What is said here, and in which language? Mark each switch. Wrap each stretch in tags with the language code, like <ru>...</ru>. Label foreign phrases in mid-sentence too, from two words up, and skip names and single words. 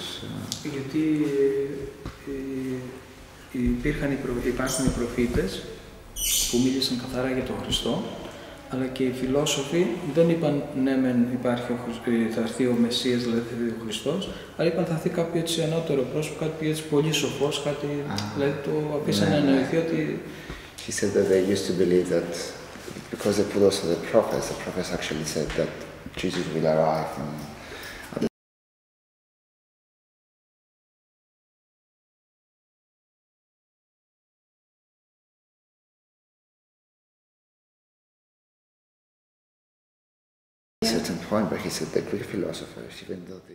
<el>Γιατί υπάρχουν οι προφήτες που μίλησαν καθαρά για τον Χριστό, αλλά και οι φιλόσοφοι δεν είπαν ναι μεν θα έρθει ο Μεσσίας, δηλαδή θα έρθει ο Χριστός, αλλά είπαν θα έρθει κάποιο έτσι ανώτερο πρόσωπο, κάτι έτσι πολύ σοφός, κάτι, δηλαδή το αφήσαν να εννοηθεί ότι</el> <en>He said that they used to believe that because they put also the prophets actually said that Jesus will arrive. At a certain point, but he said the Greek philosophers, even though they...</en>